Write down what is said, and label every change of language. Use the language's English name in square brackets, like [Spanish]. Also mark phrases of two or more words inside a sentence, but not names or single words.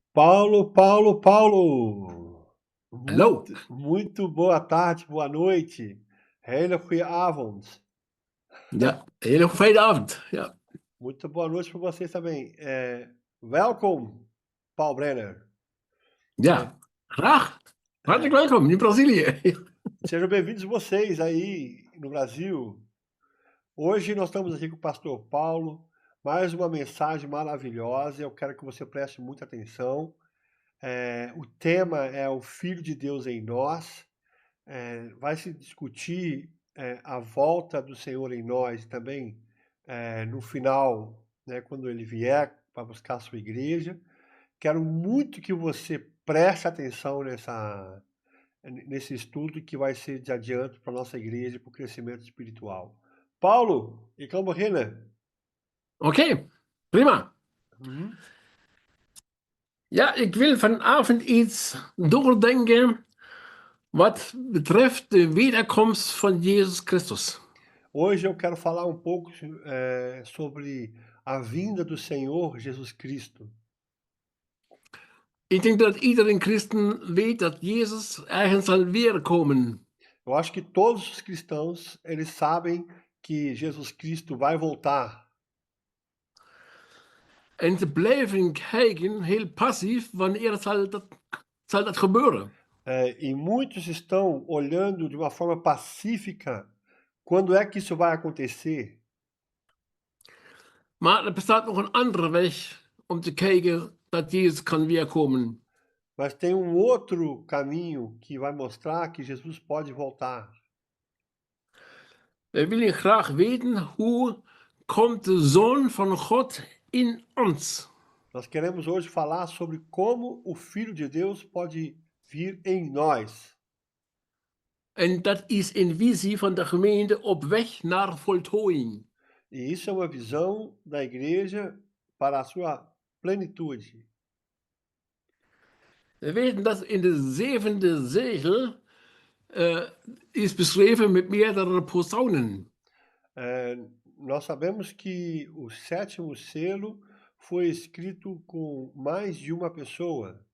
[Portuguese] Paulo, Paulo, Paulo! [Dutch] Hallo. [Portuguese] Muito boa tarde, boa noite. [Dutch] Hele goeie avond. Ja, hele fijne avond. Ja, [Portuguese] Muito boa noite para vocês também. [Dutch] Welkom, Paul Brenner. ja. Graag. Hartelijk [Portuguese] É, [Dutch] welkom in Brazilië. [Portuguese] Sejam bem-vindos vocês aí no Brasil. Hoje nós estamos aqui com o pastor Paulo, mais uma mensagem maravilhosa. Eu quero que você preste muita atenção. O tema é o Filho de Deus em nós. Vai se discutir a volta do Senhor em nós também no final, né, quando ele vier para buscar a sua igreja. Quero muito que você preste atenção nesse estudo que vai ser de adianto para a nossa igreja, para o crescimento espiritual. Paulo, [Dutch] ik kan beginnen. Oké, prima. Mhm. Ja, ik wil vanavond iets doordenken wat betreft de wederkomst van Jezus Christus. [Portuguese] Hoje eu quero falar um pouco sobre a vinda do Senhor Jesus Cristo. [Dutch] Ik denk dat iedereen christen weet dat Jezus ergens zal weerkomen. [Portuguese] Eu acho que todos os cristãos, eles sabem que Jesus Cristo vai voltar. [Dutch] En ze blijven kijken, heel passief, wanneer zal dat gebeuren. [Portuguese] E muitos estão olhando de uma forma pacífica quando é que isso vai acontecer. [Dutch] Maar er bestaat nog een andere weg om te kijken dat Jezus kan weerkomen. [Portuguese] Mas tem um outro caminho que vai mostrar que Jesus pode voltar. [Dutch] We willen graag weten hoe komt de Zoon van God in ons. [Portuguese] Nós queremos hoje falar sobre como o Filho de Deus pode vir em nós. [Dutch] En dat is een visie van de gemeente op weg naar voltooiing. [Portuguese] E isso é uma visão da igreja para a sua plenitude. [Dutch] We weten dat in de zevende zegel is beschreven met meerdere posaunen. [Portuguese] Nós sabemos que o sétimo selo foi escrito com mais de uma pessoa.